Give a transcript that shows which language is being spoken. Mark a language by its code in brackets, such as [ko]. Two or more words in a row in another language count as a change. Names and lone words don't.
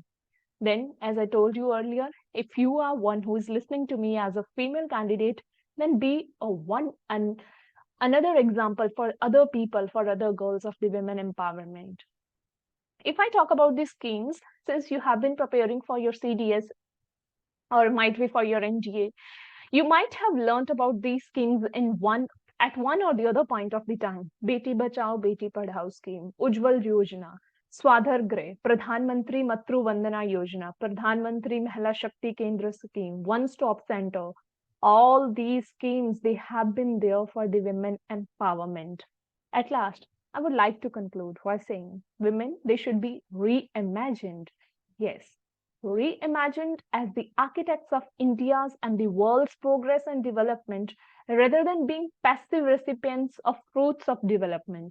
[en] Then, as I told you earlier, if you are one who is listening to me as a female candidate, then be a one and another example for other people, for other girls of the women empowerment. If I talk about these schemes, since you have been preparing for your CDS or might be for your NDA, you might have learnt about these schemes at one or the other point of the time. Beti Bachao, Beti Padhao scheme, Ujjwal Yojana, Swadhar Greh, Pradhan Mantri Matru Vandana Yojana, Pradhan Mantri Mahila Shakti Kendra scheme, One Stop Center. All these schemes, they have been there for the women empowerment. At last, I would like to conclude by saying women, they should be reimagined. Yes, reimagined as the architects of India's and the world's progress and development rather than being passive recipients of fruits of development.